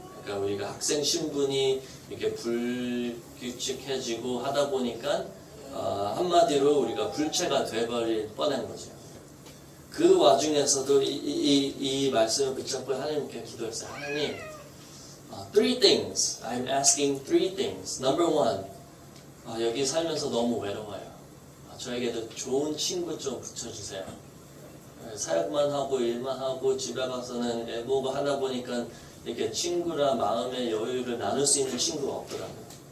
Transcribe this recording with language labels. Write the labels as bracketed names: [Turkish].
[Korean] 그러니까 우리가 학생 신분이 이렇게 불규칙해지고 하다 보니까 한마디로 우리가 불체가 돼버릴 뻔한 거죠. 그 와중에서도 이 말씀을 붙잡고 하나님께 기도했어요. [English] 하나님, three things. I'm asking three things. Number one, [Korean] 여기 살면서 너무 외로워요. 저에게도 좋은 친구 좀 붙여주세요. 사역만 하고 일만 하고 집에 가서는 애보고 하다 보니까 이렇게 친구라 마음의 여유를 나눌 수 있는 친구가 없더라고요.